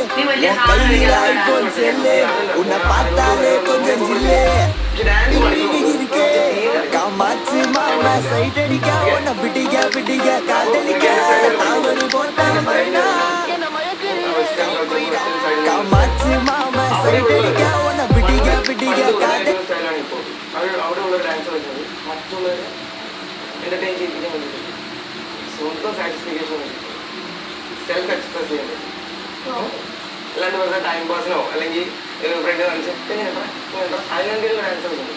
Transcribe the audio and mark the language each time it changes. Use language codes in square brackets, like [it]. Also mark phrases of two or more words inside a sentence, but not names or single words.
[ta] கையில் ஐபோன் செல்லு உன்னை பார்த்தாலே கொஞ்சம் ஜில்லு இருக்கே காமாச்சு மாமா சைட் அடிக்க உன்னை பிடிக்க பிடிக்க காதலிக்க தாவணி போட்ட மைனா காமாச்சு மாமா சைட் அடிக்க உன்னை பிடிக்க பிடிக்க കാതൽ [ml] അവിടെയുള്ള ഡാൻസ് മറ്റുള്ളവരെ എന്റർടൈൻ ചെയ്യിപ്പിക്കാൻ വേണ്ടിയിട്ട് സ്വന്തം സാറ്റിസ്ഫിക്കേഷൻ വേണ്ടിയിട്ട് [en] self express [ml] ചെയ്യാൻ വേണ്ടി അല്ലാണ്ട് വെറുതെ ടൈം പാസിനോ അല്ലെങ്കിൽ ഫ്രണ്ട് കാണിച്ച് അതിനെന്തെങ്കിലും ഡാൻസ് കളിക്കുന്നു.